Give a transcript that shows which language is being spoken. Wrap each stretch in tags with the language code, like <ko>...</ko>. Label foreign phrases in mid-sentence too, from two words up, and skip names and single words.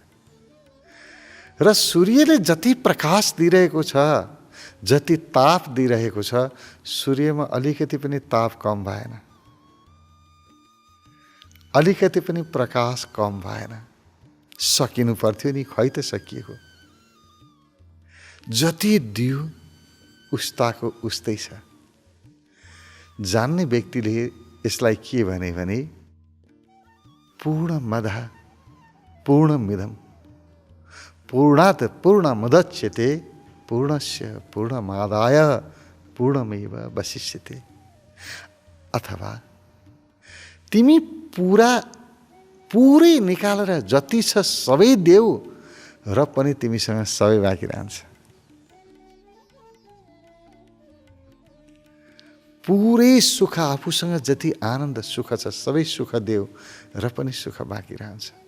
<ne>र सूर्यले जति प्रकाश दिइरहेको छ, जति ताप दिइरहेको छ, सूर्यमा अलिकति पनि ताप कम भएन, अलिकति पनि प्रकाश कम भएन। सकिनु पर्थ्यो नि, खै त सकिएको। जति दियो उस्ताको उस्तै छ। जान्ने व्यक्तिले यसलाई के भने</ne> <sa>पूर्णमदः पूर्णमिदं पूर्णात् पूर्णमुदच्यते पूर्णस्य पूर्णमादाय पूर्णमेव वशिष्यते।</sa> <ne>अथवा तिमी पुरै निकालेर जति छ सबै देऊ र पनि तिमीसँग सबै बाँकी रहन्छ। पुरै सुख आफूसँग जति आनन्द सुख छ सबै सुख देऊ र पनि सुख बाँकी रहन्छ।</ne>